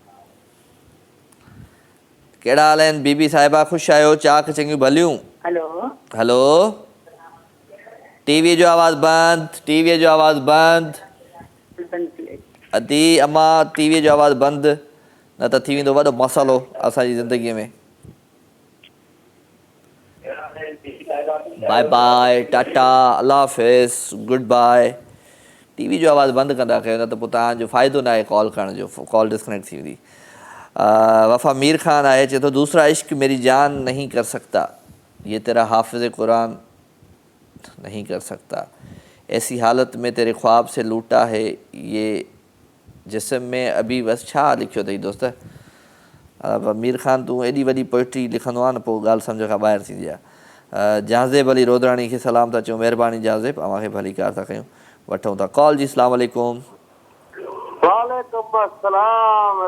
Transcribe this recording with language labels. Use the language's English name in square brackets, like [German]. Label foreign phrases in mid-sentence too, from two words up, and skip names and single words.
[Sindhi] कहिड़ा हाल आहिनि बीबी साहिबा? ख़ुशि आहियो? चाक चिंगियूं भलियूं? [English] हेलो [Sindhi] हेलो, टीवी जो आवाज़ बंदि, टीवीअ जो आवाज़ बंदि। अदी अम्मा टीवीअ जो आवाज़ बंदि, न त थी वेंदो वॾो मसालो असांजी ज़िंदगीअ में। [English] Bye bye, tata, [Urdu] اللہ حافظ, [English] good bye. [Sindhi] टीवी जो आवाज़ु बंदि कंदा कयो, न त पोइ तव्हांजो फ़ाइदो न आहे कॉल करण जो, [English] call disconnect [Sindhi] थी वेंदी। वफ़ा मीर ख़ान आहे, चए थो [Urdu] دوسرا عشق میری جان نہیں کر سکتا، یہ تیرا حافظ قرآن نہیں کر سکتا، ایسی حالت میں تیرے خواب سے لوٹا ہے یہ جسم میں ابھی بس. [Sindhi] छा लिखियो अथई दोस्त? मीर ख़ान तूं एॾी वॾी पोइट्री लिखंदो आहे न, पोइ ॻाल्हि सम्झ खां ॿाहिरि थींदी आहे। जहाज़ेब अली रोदराणी खे सलाम था चऊं, महिरबानी जहाज़ेब, अव्हांखे भली कार था कयूं। वठूं था कॉल जी। [Arabic] السلام علیکم. وعلیکم السلام.